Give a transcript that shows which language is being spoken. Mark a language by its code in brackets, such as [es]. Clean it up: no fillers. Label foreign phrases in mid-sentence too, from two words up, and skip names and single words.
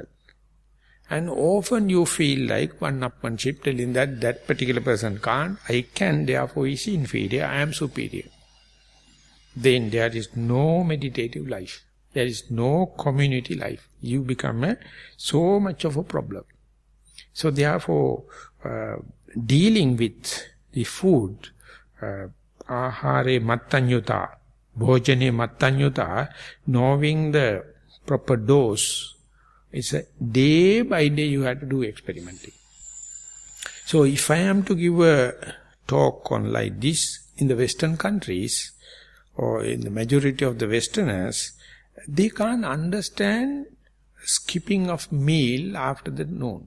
[en] And often you feel like one-upmanship, telling that particular person can't, I can, therefore he is inferior, I am superior. Then there is no meditative life. There is no community life. You become so much of a problem. So therefore, dealing with the food, [pi] ahare mattanyuta, bhojane mattanyuta, [en] knowing the proper dose, it's a day by day you have to do experimenting. So if I am to give a talk on like this in the Western countries, or in the majority of the Westerners, they can't understand skipping of meal after the noon.